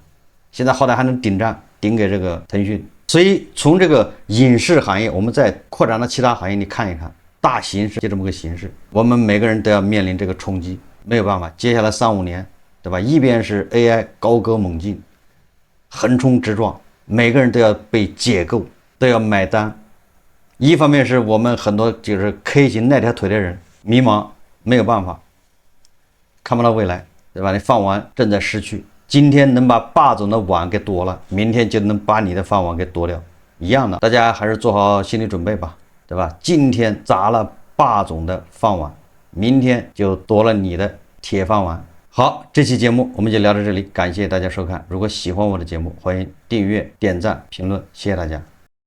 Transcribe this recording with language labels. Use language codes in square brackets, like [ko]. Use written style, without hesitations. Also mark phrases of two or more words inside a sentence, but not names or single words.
[zh] 現在好歹還能頂賬，頂給這個騰訊。所以從這個影視行業，我們再擴展到其他行業，你看一看，大形勢就這麼個形勢，我們每個人都要面臨這個衝擊。沒有辦法，接下來3-5年，對吧？一邊是 AI 高歌猛進，橫衝直撞，每個人都要被解構，都要買單。一方面是我們很多就是 K 型那條腿的人迷茫，沒有辦法，看不到未來，對吧？你飯碗正在失去，今天能把霸總的碗給奪了，明天就能把你的飯碗給奪掉，一樣的。大家還是做好心理準備吧，對吧？今天砸了霸總的飯碗，明天就夺了你的鐵飯碗。好，這期節目我們就聊到這裡，感謝大家收看。如果喜歡我的節目，歡迎訂閱、點讚、評論，謝謝大家。